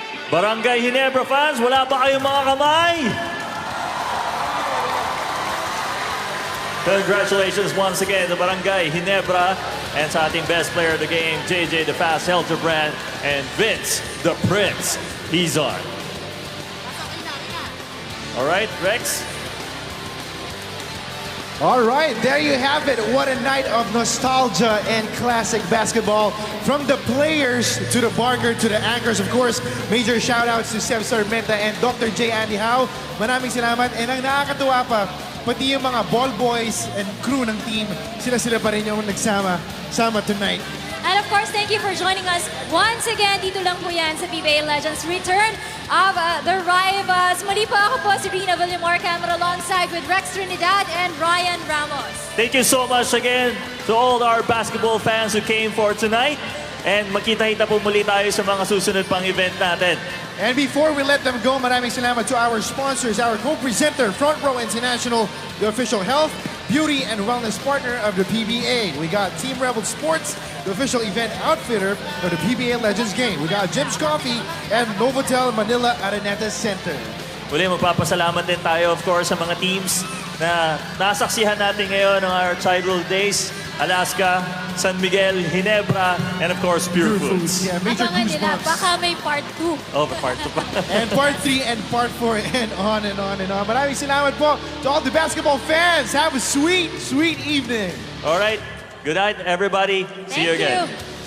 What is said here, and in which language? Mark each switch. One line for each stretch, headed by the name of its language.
Filipino: Barangay Ginebra fans, wala ba kayong mga kamay?
English: Congratulations once again to Barangay Ginebra and
Filipino: sa ating
English: best player of the game, JJ the Fast Helderbrand and Vince the Prince Hison. All right, Rex? All right, there you have it. What a night of nostalgia and classic basketball. From the players to the barker to the anchors, of course, major shout-outs to Seb Sarmenta and Dr.
Filipino: J. Andy Howe. Maraming salamat. And ang nakakatuwa pa, pati yung mga ball boys and crew ng team, sila pa rin yung nagsama tonight.
English: And of course, thank you for joining us once again.
Filipino: Dito lang po yan sa PBA Legends Return of the Rivals. Muli po ako po si Rina Villamor, camera alongside with Rex Trinidad and Ryan Ramos.
English: Thank you so much again to all our basketball fans who came for tonight.
Filipino: And makita-kita po muli tayo sa mga susunod pang event natin.
English: And before we let them go,
Filipino: maraming salamat
English: to our sponsors, our co-presenter, Front Row International, the official health, beauty, and wellness partner of the PBA. We got Team Rebel Sports, the official event outfitter of the PBA Legends game. We got Jim's Coffee and Novotel Manila Araneta Center.
Filipino: Muli, magpapasalamat din tayo,
English: of course,
Filipino: sa mga teams na nasaksihan natin ngayon ng
English: our childhood days. Alaska, San Miguel, Ginebra, and of course, Purefoods. Yeah, major
Filipino: Abangan nila,
English: goosebumps.
Filipino: baka may part 2. Oh, part 2 pa.
English: And part 3 and part 4 and on and on and on.
Filipino: Maraming salamat po
English: to all the basketball fans. Have a sweet, sweet evening. All right. Good night, everybody. See you again.